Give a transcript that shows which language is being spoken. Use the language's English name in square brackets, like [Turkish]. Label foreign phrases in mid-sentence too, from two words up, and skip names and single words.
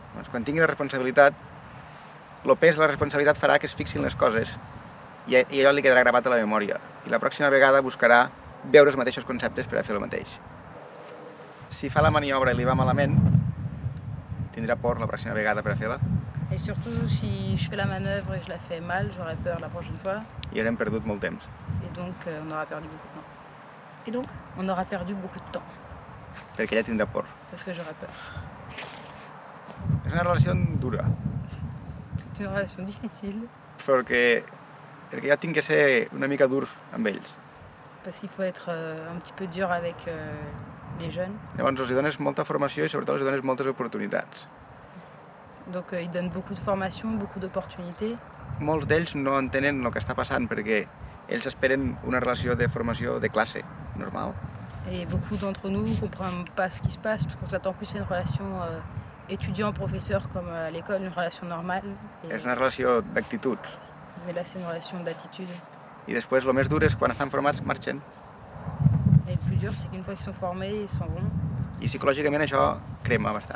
[Catalan] Quan tingui la responsabilitat, el pes de la responsabilitat farà que es fixin les coses i allò li quedarà gravat a la memòria. I la pròxima vegada buscarà veure els mateixos conceptes per a fer el mateix. Si fa la maniobra i li va malament, tindrà por la pròxima vegada per a fer-la. [French] Et surtout, si je fais la manœuvre et je la fais mal, j'aurai peur la prochaine fois. [Catalan] I haurem perdut molt temps. [French] Et donc, on aura perdu beaucoup de temps. Et donc, on aura perdu beaucoup de temps. [Catalan] Perquè ella tindrà por. [French] Parce que j'aurai peur. [Catalan] És una relació dura. [French] C'est une relation difficile. [Catalan] Perquè jo tinc que ser una mica dur amb ells. [French] Parce qu'il faut être un petit peu dur avec les jeunes. [Catalan] Llavors els dones molta formació i sobretot els dones moltes oportunitats. [French] Donc ils donnent beaucoup de formation, beaucoup d'opportunités. [Catalan] Molts d'ells no entenen el que està passant perquè ells esperen una relació de formació de classe normal. [French] Et beaucoup d'entre nous ne comprennent pas ce qui se passe parce qu'on s'attend plus à une relation étudiant-professeur comme à l'école, une relation normale. [Catalan] És una relació d'actituds. [French] Mais là c'est une relation d'attitude. [Catalan] I després el més dur és quan estan formats marxen. [French] Et le plus dur c'est qu'une fois qu'ils sont formés, ils s'en vont. [Catalan] I psicològicament això crema bastant.